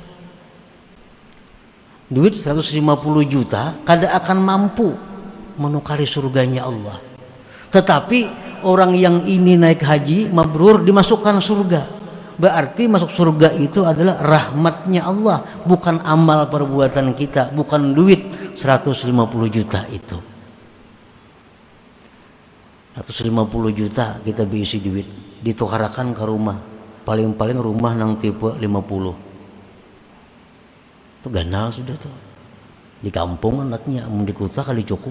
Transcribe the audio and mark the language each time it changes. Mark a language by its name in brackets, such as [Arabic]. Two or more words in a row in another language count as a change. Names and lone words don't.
[Banjar] Duit 150 juta kada akan mampu menukari surganya Allah. [Indonesian] Tetapi orang yang ini naik haji mabrur dimasukkan surga. Berarti masuk surga itu adalah rahmatnya Allah, bukan amal perbuatan kita, bukan duit 150 juta itu. [Banjar] 150 juta kita berisi duit, ditukarakan ke rumah, paling-paling rumah nang tipe 50. Itu ganal sudah tuh. Di kampung anaknya, mau di kota kali cukup.